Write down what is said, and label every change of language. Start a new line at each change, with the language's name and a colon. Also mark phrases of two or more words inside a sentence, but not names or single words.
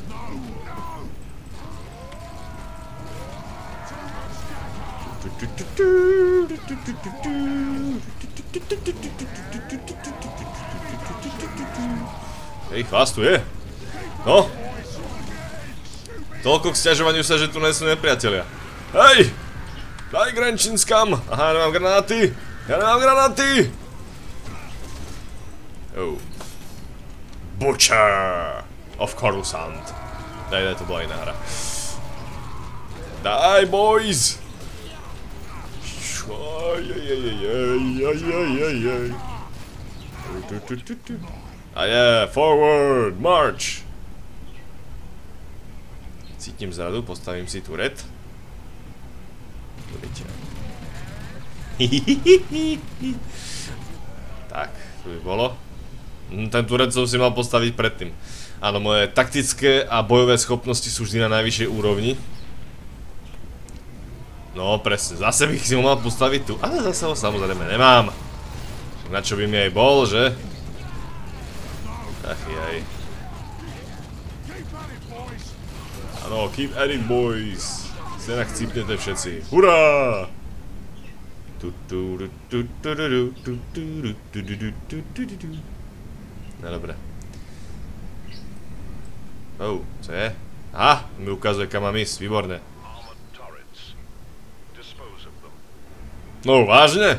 Slovak: Hej, vás tu je. No. Toľko k sťažovaniu sa, že tu nie sú nepriatelia. Hej! Daj Grenčinskam! Aha, ja nemám granáty! Ja nemám granáty!
English: Butcher of Coruscant.
Slovak: Daj, to bola iná hra. Daj, boys! A je,
English: forward, march!
Slovak: Cítim zradu, postavím si turret. Tak, tu by bolo. Ten turret som si mal postaviť predtým. Áno, moje taktické a bojové schopnosti sú vždy na najvyššej úrovni. No, presne, zase bych si ho mal postaviť tu, ale zase ho samozrejme nemám. Na čo by mi aj bol, že? Ach jaj. Áno,
English: keep at it, boys.
Slovak: Stejnak chcípnete všetci. Hurá! No dobre.
Czech: Co je?
Slovak: Aha, mi ukazuje, kam mám ísť, výborné. No, vážne?